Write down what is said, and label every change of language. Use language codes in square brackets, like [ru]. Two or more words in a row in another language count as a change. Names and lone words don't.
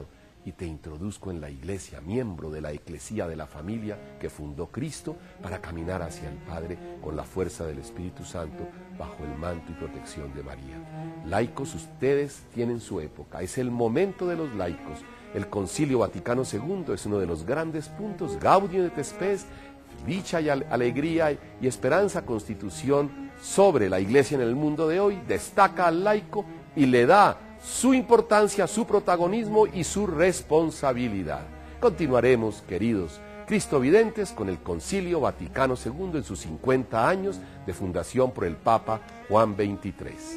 [es] Y te introduzco en la iglesia, miembro de la eclesía de la familia que fundó Cristo, para caminar hacia el Padre con la fuerza del Espíritu Santo, bajo el manto y protección de María. Laicos, ustedes tienen su época, es el momento de los laicos. El Concilio Vaticano II es uno de los grandes puntos. Gaudium et Spes, dicha y alegría y esperanza, constitución sobre la iglesia en el mundo de hoy, destaca al laico y le da su importancia, su protagonismo y su responsabilidad. Continuaremos, queridos cristovidentes, con el Concilio Vaticano II en sus 50 años de fundación por el Papa Juan XXIII.